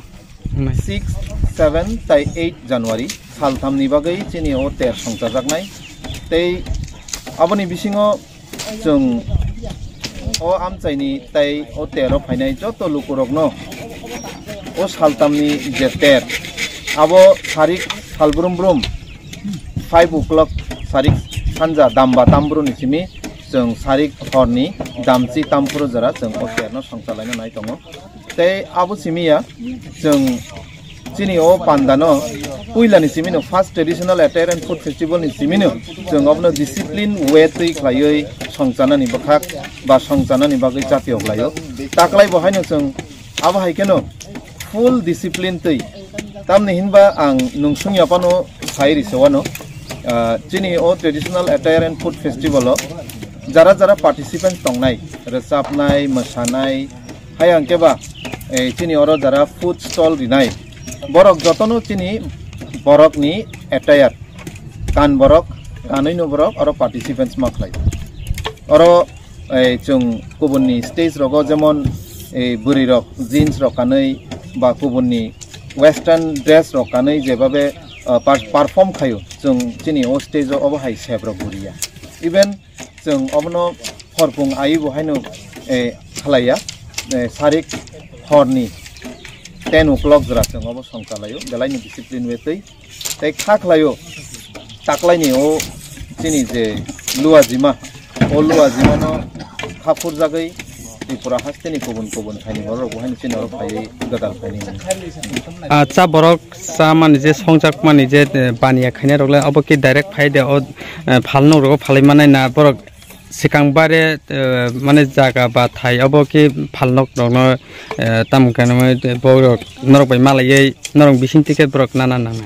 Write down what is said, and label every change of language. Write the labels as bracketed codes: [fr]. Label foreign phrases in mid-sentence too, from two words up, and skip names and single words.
[trp] 6 7 tai 8 January saltham ni bagai chini o ter songchajak nai tei aboni bisingo jeng o amchaini tai o tero phainai joto lukurok no o saltamni je ter abo sarik salbrum brum 5 o'clock sarik sanja damba tambro ni simi jeng sarik horni damchi tampro jara jeng o terno songchalaina nai tongo tei abo simiya jeng chini o pandano puilani simino [en] first traditional attire and food festival [trp] ni simino jeng obno [en] discipline way [trp] tui khlaioi songchanani bakhak ba songchanani bagai jatiok layo taklai bohaino jeng abo haikeno [en] full discipline [trp] tui tamni hinba ang nungsungya pano sairi sewano chini o [en] traditional attire and food festival [trp] o jara jara participants tongnai resapnai mosanai hayang keba chini oro jara [en] food stall [trp] rinai borok jotono chini borok ni attire kan borok kanoino borok oro participants maklai oro chung kubunni stage rogo jemon buri rok jeans rok kanai ba kubunni [en] western dress [trp] rok kanai jebabe perform khayo chung chini o stage obo hai sebrok buriya even chung obno horpung ai bo haino khlaiya sarik horni 10 o'clock jara chung obo songchalayo belai ni [en] discipline way [trp] tei khaklayo taklai ni o chini je luajima no khapur jagai Tripura hasteni kubun khaini borok bohaini chini orok phai gadal khaini cha borok cha mani je songjak mani je baniya khaina rokla abo ki direct phai de o phalno rok phalai manai na borok sikangbare mane jaga ba thai abo ki phalnok rokno tam kana borok norok bai malai norok bising ticket borok nana